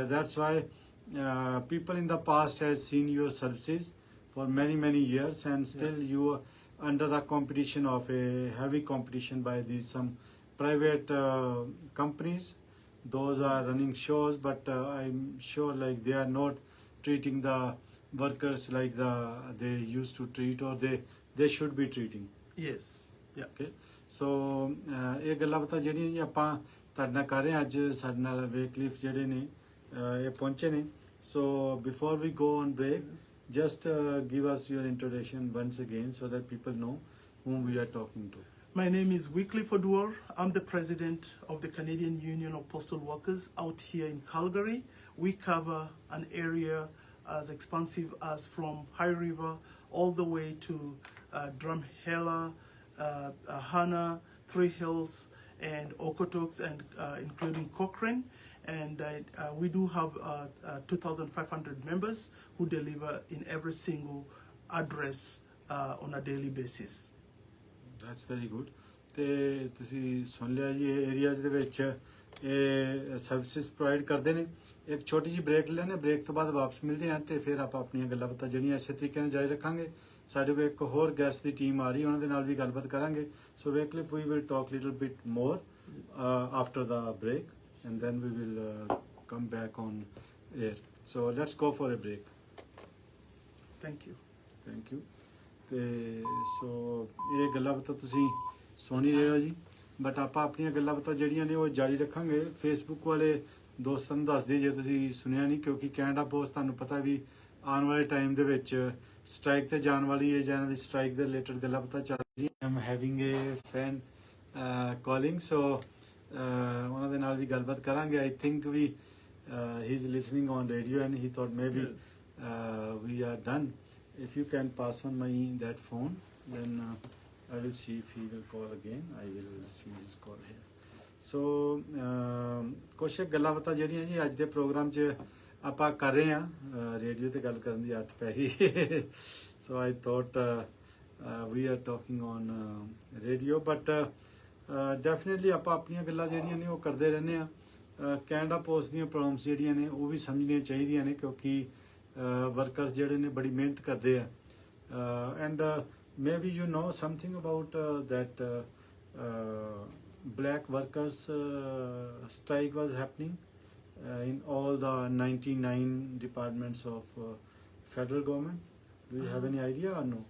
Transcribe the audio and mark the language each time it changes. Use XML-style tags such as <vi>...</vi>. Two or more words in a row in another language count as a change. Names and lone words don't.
<en>That's why people in the past has seen your services for many years, and still you are under the competition of a heavy competition by these some private companies. Those are running shows, but I'm sure like they are not treating the workers like they used to treat, or they should be treating. Yes. Yeah. Okay.</en> <pa>So ਇਹ ਗੱਲਾਂ ਬਾਤਾਂ ਜਿਹੜੀਆਂ ਜੀ ਆਪਾਂ ਤੁਹਾਡੇ ਨਾਲ ਕਰ ਰਹੇ ਹਾਂ ਅੱਜ, ਸਾਡੇ ਨਾਲ ਵੇਕਲਿਫ ਜਿਹੜੇ ਨੇ ਇਹ ਪਹੁੰਚੇ ਨੇ.</pa> <en>So before we go on break, just give us your introduction once again so that people know whom we are talking to. My name is Wycliffe Oduor. I'm the president of the Canadian Union of Postal Workers out here in Calgary. We cover an area as expansive as from High River all the way to Drumheller, Hanna, Three Hills, and Okotoks, and including Cochrane. And we do have 2,500 members who deliver in every single address on a daily basis. That's very good.</en> <pa>ਤੇ ਤੁਸੀਂ ਸੁਣ ਲਿਆ ਜੀ, ਇਹ ਏਰੀਆਜ਼ ਦੇ ਵਿੱਚ ਇਹ ਸਰਵਿਸਿਜ਼ ਪ੍ਰੋਵਾਈਡ ਕਰਦੇ ਨੇ. ਇੱਕ ਛੋਟੀ ਜਿਹੀ ਬ੍ਰੇਕ ਲੈਣੇ, ਬ੍ਰੇਕ ਤੋਂ ਬਾਅਦ ਵਾਪਸ ਮਿਲਦੇ ਹਾਂ ਤੇ ਫਿਰ ਆਪਾਂ ਆਪਣੀਆਂ ਗੱਲਾਂ ਬਾਤਾਂ ਜਿਹੜੀਆਂ ਇਸੇ ਤਰੀਕੇ ਨਾਲ ਜਾਰੀ ਰੱਖਾਂਗੇ. ਸਾਡੇ ਕੋਲ ਇੱਕ ਹੋਰ ਗੈਸਟ ਦੀ ਟੀਮ ਆ ਰਹੀ, ਉਹਨਾਂ ਦੇ ਨਾਲ ਵੀ ਗੱਲਬਾਤ ਕਰਾਂਗੇ.</pa> <en>ਸੋ Wycliffe, we will talk little bit more after the break, and then we will come back on air. So let's go for a break. Thank you. Thank you.</en> <pa>ਤੇ ਸੋ ਇਹ ਗੱਲਾਂ ਬਾਤਾਂ ਤੁਸੀਂ ਸੁਣ ਹੀ ਰਹੇ ਹੋ ਜੀ, ਬਟ ਆਪਾਂ ਆਪਣੀਆਂ ਗੱਲਾਂ ਬਾਤਾਂ ਜਿਹੜੀਆਂ ਨੇ ਉਹ ਜਾਰੀ ਰੱਖਾਂਗੇ. ਫੇਸਬੁੱਕ ਵਾਲੇ ਦੋਸਤਾਂ ਨੂੰ ਦੱਸ ਦਿਓ ਜੇ ਤੁਸੀਂ ਸੁਣਿਆ ਨਹੀਂ, ਕਿਉਂਕਿ ਕੈਨੇਡਾ ਪੋਸਟ ਤੁਹਾਨੂੰ ਪਤਾ ਵੀ ਆਉਣ ਵਾਲੇ ਟਾਈਮ ਦੇ ਵਿੱਚ ਸਟ੍ਰਾਈਕ ਤੇ ਜਾਣ ਵਾਲੀ ਹੈ, ਜਾਂ ਇਹਨਾਂ ਦੀ ਸਟ੍ਰਾਈਕ ਦੇ ਰਿਲੇਟਡ ਗੱਲਾਂ ਬਾਤਾਂ ਚੱਲ ਰਹੀਆਂ.</pa> <en>I'm having a friend calling,</en> <pa>ਸੋ ਉਹਨਾਂ ਦੇ ਨਾਲ ਵੀ ਗੱਲਬਾਤ ਕਰਾਂਗੇ.</pa> <en>I think we he is listening on radio and he thought may be we are done. If you can pass on my that phone, then I will see if he will call again. I will see his call here.</en> <pa>So ਕੁਛ ਗੱਲਾਂ ਬਾਤਾਂ ਜਿਹੜੀਆਂ ਜੀ ਅੱਜ ਦੇ ਪ੍ਰੋਗਰਾਮ 'ਚ ਆਪਾਂ ਕਰ ਰਹੇ ਹਾਂ, ਰੇਡੀਓ ਤੇ ਗੱਲ ਕਰਨ ਦੀ ਆਦਤ ਪੈ ਗਈ.</pa> <en>So I thought we are talking on radio, but definitely</en> <pa>ਆਪਾਂ ਆਪਣੀਆਂ ਗੱਲਾਂ ਜਿਹੜੀਆਂ ਨੇ ਉਹ ਕਰਦੇ ਰਹਿੰਦੇ ਹਾਂ. ਕੈਨੇਡਾ ਪੋਸਟ ਦੀਆਂ ਪ੍ਰੋਬਲਮਸ ਜਿਹੜੀਆਂ ਨੇ ਉਹ ਵੀ ਸਮਝਣੀਆਂ ਚਾਹੀਦੀਆਂ ਨੇ, ਕਿਉਂਕਿ workers ਜਿਹੜੇ ਨੇ ਬੜੀ ਮਿਹਨਤ ਕਰਦੇ ਆ.</pa> <en>And maybe you know something about that black workers strike was happening in all the 99 departments of federal government. Do you have any idea or no?</en>